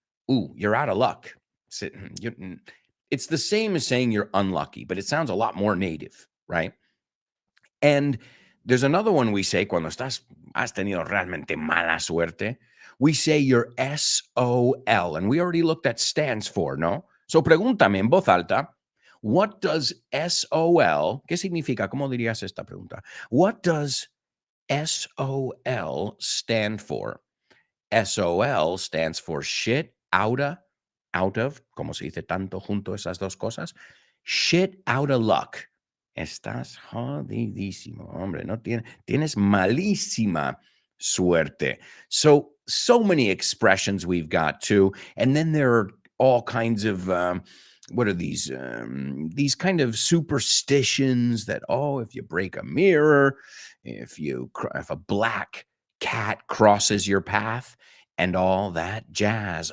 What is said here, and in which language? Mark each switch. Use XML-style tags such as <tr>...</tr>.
<en>Ooh, you're out of luck. It's the same as saying you're unlucky, but it sounds a lot more native, right? And there's another one we say</en> <es>cuando has tenido realmente mala suerte.</es> <en>We say you're SOL, and we already looked at stands for, ¿no?</en> <es>So pregúntame en voz alta,</es> <en>what does SOL,</en> <es>¿qué significa? ¿Cómo dirías esta pregunta?</es> <en>What does SOL stand for? SOL stands for shit out of,</en> <es>como se dice tanto junto esas dos cosas,</es> <en>shit out of luck.</en> <es>Estás jodidísimo, hombre, no tienes malísima suerte.</es> <en>So many expressions we've got too. And then there are all kinds of, what are these? These kind of superstitions that, if you break a mirror, if a black cat crosses your path, and all that jazz.</en>